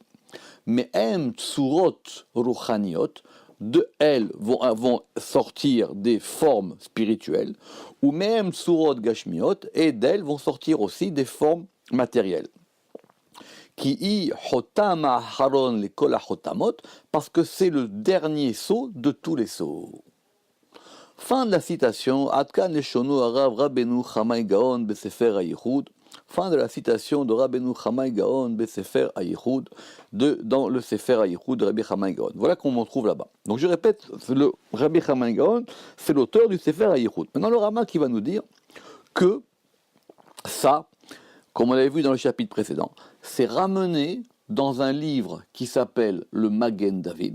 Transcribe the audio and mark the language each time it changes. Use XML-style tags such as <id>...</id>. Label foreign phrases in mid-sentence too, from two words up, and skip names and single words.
<fr>Mais</fr> <he>מ צורות רוחניות,</he> <fr>de elles vont sortir des formes spirituelles, ou même</fr> <he>צורות גשמיות,</he> <fr>et d'elles vont sortir aussi des formes matérielles.</fr> <he>כי היא חותם אחרון ל כל חותמות,</he> <fr>parce que c'est le dernier sceau de tous les sceaux. Fin de la citation.</fr> <he>עד כאן לשונו הרב רבינו חמאי גאון בספר הייחוד.</he> <fr>Fin de la citation de Rabbeinu Chamai Gaon</fr> <he>בספר הייחוד,</he> <fr>dans le Sefer hayichud de Rabbi Chamai Gaon. Voilà qu'on en trouve là-bas. Donc je répète, le Rabbi Chamai Gaon, c'est l'auteur du Sefer hayichud. Maintenant le Rama qui va nous dire que ça, comme on l'avait vu dans le chapitre précédent, c'est ramené dans un livre qui s'appelle le Magen David.</fr>